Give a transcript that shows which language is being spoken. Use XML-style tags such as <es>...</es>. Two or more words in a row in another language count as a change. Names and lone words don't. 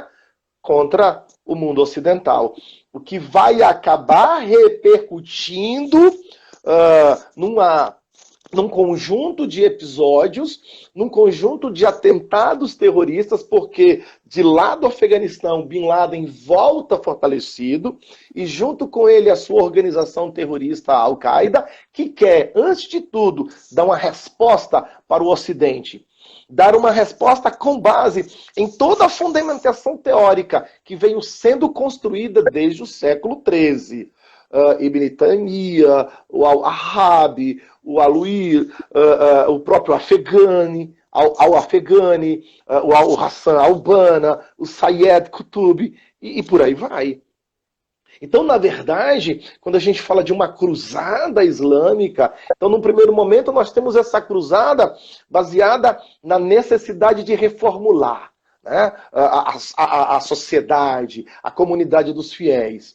<pt>Contra o mundo ocidental. O que vai acabar repercutindo num conjunto de episódios, num conjunto de atentados terroristas, porque de lá do Afeganistão, Bin Laden volta fortalecido, e junto com ele a sua organização terrorista Al-Qaeda, que quer, antes de tudo, dar uma resposta para o Ocidente. Dar uma resposta com base em toda a fundamentação teórica que veio sendo construída desde o século XIII. Ibn Taymiyyah, o Al-Ahab, o Aluí, o próprio Afegani, Al-Afegani, o Al-Hassan Al-Banna, o Sayyid Qutb, e por aí vai. Então, na verdade, quando a gente fala de uma cruzada islâmica, então, no primeiro momento, nós temos essa cruzada baseada na necessidade de reformular, né? A sociedade, a comunidade dos fiéis.</pt>